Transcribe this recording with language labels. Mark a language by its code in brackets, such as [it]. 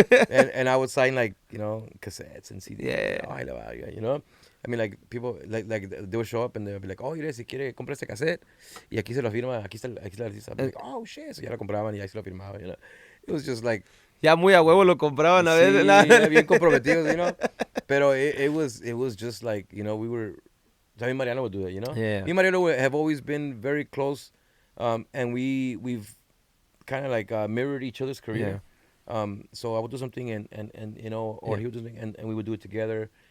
[en] And I would sign like, cassettes and CDs. Yeah. [es] Ahí la va, [en] I mean, like, people, like they would show up and they'll be like, oh, [es] mire, si quiere, compra este cassette. Y aquí se lo firma, aquí está el artista. [en] I'd be like, oh, shit. [es] So ya lo compraban y ahí se lo firmaban, [en] you know. It was just like, [es] Ya muy a huevo lo compraban a veces. sí, ya bien comprometidos, [en] you know. Pero it was just like, you know, we were, so me and Mariano would do that, you know. Yeah. Me and Mariano have always been very close, and we've kind of like mirrored each other's career. So I would do something and you know, or he would do something and we would do it together.